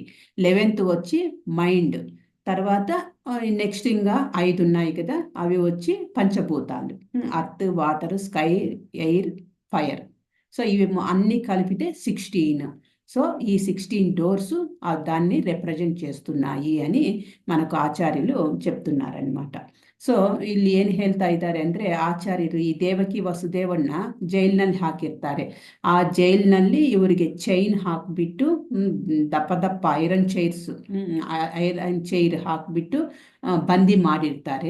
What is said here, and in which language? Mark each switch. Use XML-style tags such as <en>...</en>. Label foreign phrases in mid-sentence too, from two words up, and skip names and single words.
<te>11th వచ్చి మైండ్, తర్వాత నెక్స్ట్ ఇంకా 5 ఉన్నాయి కదా, అవి వచ్చి పంచభూతాలు,</te> <en>earth, water, sky, air, fire.</en> <te>సో ఇవి అన్నీ కలిపితే 16. సో ఈ 16 డోర్స్ దాన్ని రిప్రజెంట్ చేస్తున్నాయి అని మనకు ಆಚಾರ್ಯರು చెప్తున్నారనమాట.</te> <kn>ಸೊ ಇಲ್ಲಿ ಏನು ಹೇಳ್ತಾ ಇದ್ದಾರೆ ಅಂದರೆ, ಆಚಾರ್ಯರು ಈ ದೇವಕಿ ವಸುದೇವನ್ನ ಜೈಲಿನಲ್ಲಿ ಹಾಕಿರ್ತಾರೆ. ಆ ಜೈಲಿನಲ್ಲಿ ಇವರಿಗೆ ಚೈನ್ ಹಾಕಿಬಿಟ್ಟು ದಪ್ಪ</kn> <en>iron chair</en> <kn>ಹಾಕಿಬಿಟ್ಟು ಬಂದಿ ಮಾಡಿರ್ತಾರೆ.</kn>